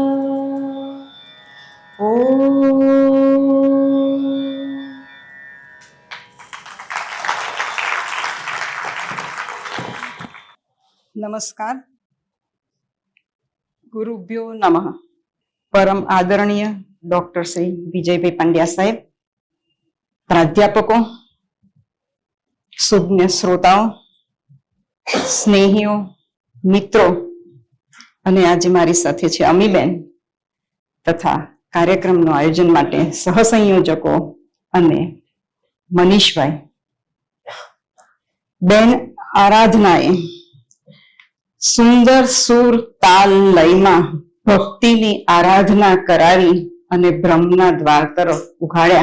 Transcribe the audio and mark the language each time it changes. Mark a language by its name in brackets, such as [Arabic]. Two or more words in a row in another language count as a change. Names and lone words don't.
[Gujarati] नमस्कार। [Sanskrit] गुरुभ्यो नमः। [Gujarati] પરમ આદરણીય ડૉક્ટર શ્રી વિજયભાઈ પંડ્યા સાહેબ, પ્રાધ્યાપકો, સુજ્ઞ શ્રોતાઓ, સ્નેહીઓ, मित्रों અને આજે મારી સાથે છે અમીબેન તથા કાર્યક્રમનું આયોજન માટે સહસંયોજકો અને મનીષભાઈ. બેન આરાધનાએ સુંદર સુર તાલ લયમાં ભક્તિની આરાધના કરાવી અને બ્રહ્મના દ્વાર તરફ ઉઘાડ્યા.